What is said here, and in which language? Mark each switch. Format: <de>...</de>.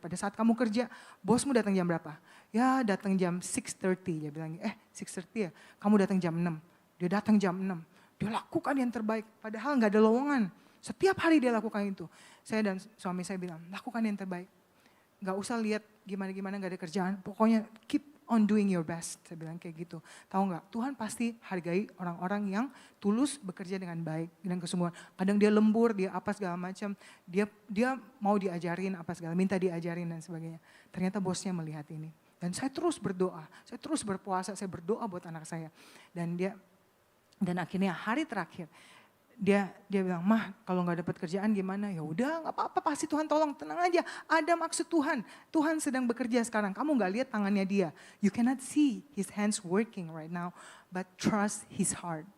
<id>Pada saat kamu kerja, bosmu datang jam berapa? Ya datang jam 6:30. Dia bilang, 6:30 ya? Kamu datang jam 6. Dia datang jam 6. Dia lakukan yang terbaik. Padahal gak ada lowongan. Setiap hari dia lakukan itu. Saya dan suami saya bilang, lakukan yang terbaik. Gak usah lihat gimana-gimana gak ada kerjaan. Pokoknya</id> <en>keep on doing your best.</en> <id>Saya bilang kayak gitu. Tahu gak, Tuhan pasti hargai orang-orang yang tulus bekerja dengan baik. Dengan kesungguhan. Kadang dia lembur, dia apa segala macam. Dia mau diajarin apa segala, minta diajarin dan sebagainya. Ternyata bosnya melihat ini. Dan saya terus berdoa, saya terus berpuasa, saya berdoa buat anak saya. Dan akhirnya hari terakhir, dia bilang, Mah kalau gak dapat kerjaan gimana? Ya udah gak apa-apa, pasti Tuhan tolong, tenang aja. Ada maksud Tuhan, Tuhan sedang bekerja sekarang. Kamu gak lihat tangannya dia.</id> <en>You cannot see his hands working right now, but trust his heart.</en>